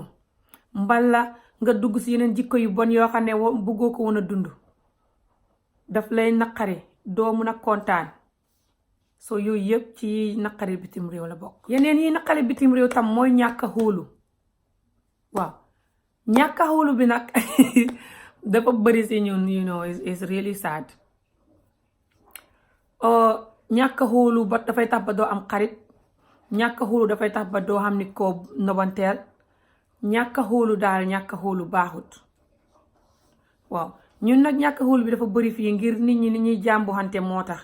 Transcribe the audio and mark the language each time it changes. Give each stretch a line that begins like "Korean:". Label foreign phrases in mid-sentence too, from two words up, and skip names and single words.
Wolof: mbala nga dugg ci yeneen jikko yu bon yoo xam ne buggoo ko woon a dund daf lay naqari doo mun a kontaan. yooyu yëpp ci naqari bitim réew la bokk. yeneen yi naqari bitim réew tam mooy ñàkk a xóolu. waaw ñàkk a xóolu bi nag dafa bëri si ñun
English: it's really sad.
Wolof: ñàkk a xóolu ba dafay tax ba doo am xarit. ñàkk a xóolu dafay tax ba doo xam ni koo nobanteel. ñàkk a xóolu daal ñàkk a xóolu baaxut. waaw ñun nag ñàkk a xóolu bi dafa bëri fii ngir nit ñi ni ñuy jàmbuxante moo tax.